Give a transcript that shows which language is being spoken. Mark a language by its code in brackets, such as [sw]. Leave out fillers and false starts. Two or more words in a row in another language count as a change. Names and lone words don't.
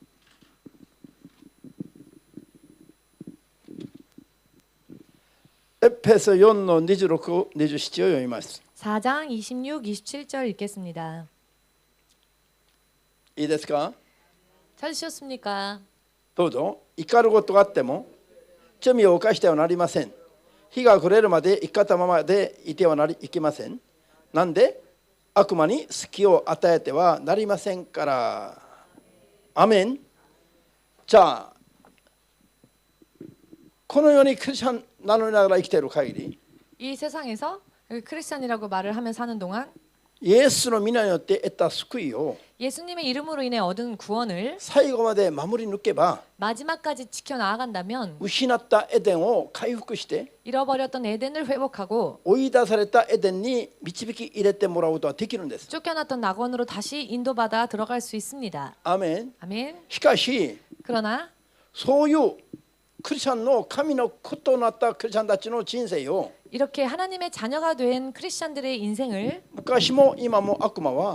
[ja] エエペソ4の26、27を読みます。 [ko] 4장 26, 27절 읽겠습니다. [ja] いいですか？ [ko] 찾으셨습니까? [ja] どうぞ。怒ることがあっても罪を犯してはなりません。日が暮れるまで生き方ままでいてはいけません。なんで悪魔に隙を与えてはなりませんから。アメン。じゃあこの世にクリスチャン名乗りながら生きている限り、 [ko] 이 세상에서 크리스찬이라고 말을 하며 사는 동안 [ja] イエスの皆によって得た救いを [ko] 예수님의 이름으로 인해 얻은 구원을 [ja] 最後まで守り抜けば [ko] 마지막까지 지켜 나아간다면 [ja] 失ったエデンを回復して [ko] 잃어버렸던 에덴을 회복하고 [ja] 追い出されたエデンに導き入れてもらうことができるんです。 [ko] 쫓겨났던 낙원으로 다시 인도받아 들어갈 수 있습니다. [ja] アメン。 [ko] 아멘. [ja] しかし [ko] 그러나 [ja] そういうクリスチャンの神の子となったクリスチャンたちの人生を [ko] 이렇게 하나님의 자녀가 된 크리스찬들의 인생을 [ja] 昔も今も悪魔は